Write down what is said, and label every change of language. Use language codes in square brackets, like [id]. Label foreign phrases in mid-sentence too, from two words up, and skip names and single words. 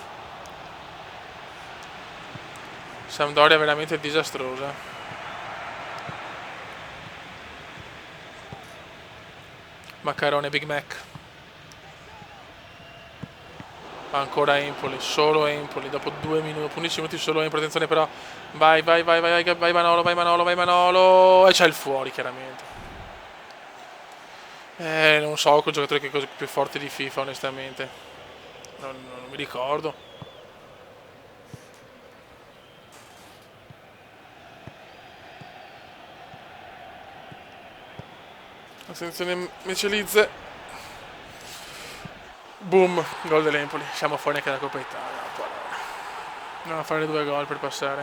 [it] Sampdoria è veramente disastrosa. Maccarone Big Mac. Ancora Empoli, solo Empoli, dopo 2 minuti, 11 minuti solo Empoli, attenzione però, vai, vai, vai, vai, vai, vai Manolo, vai Manolo, vai Manolo, e c'è il fuori chiaramente. Non so quel giocatore che è cosa più forte di FIFA onestamente, non mi ricordo. Attenzione Michelizze, boom, gol dell'Empoli, siamo fuori anche dalla Coppa Italia, dobbiamo fare 2 gol per passare.